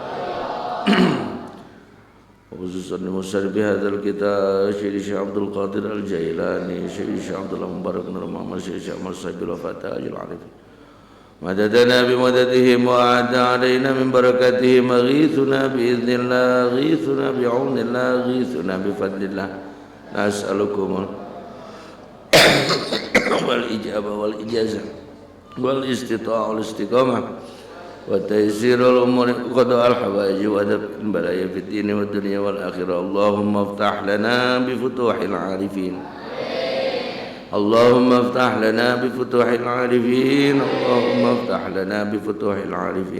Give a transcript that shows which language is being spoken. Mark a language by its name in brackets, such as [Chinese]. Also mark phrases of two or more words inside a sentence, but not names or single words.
[Arabic] خصوصا مصرف هذا الكتاب شيخ عبد القادر الجيلاني، شيخ عبد الله مبارك بن محمد، شيخ أحمد صاحب الوفا تاج العارف مددنا بمددهم وأعاد علينا من بركاتهم أغيثونا بإذن الله أغيثونا بعون الله أغيثونا بفضل الله نسألكم والإجابة والإجازة والاستطاعة والاستقامة وتيسير الأمور قضاء الحوائج ودفع البلايا في الدين والدنيا والآخرة. اللهم افتح لنا بفتوح العارفين، اللهم افتح لنا بفتوح العارفين، اللهم افتح لنا بفتوح العارفين.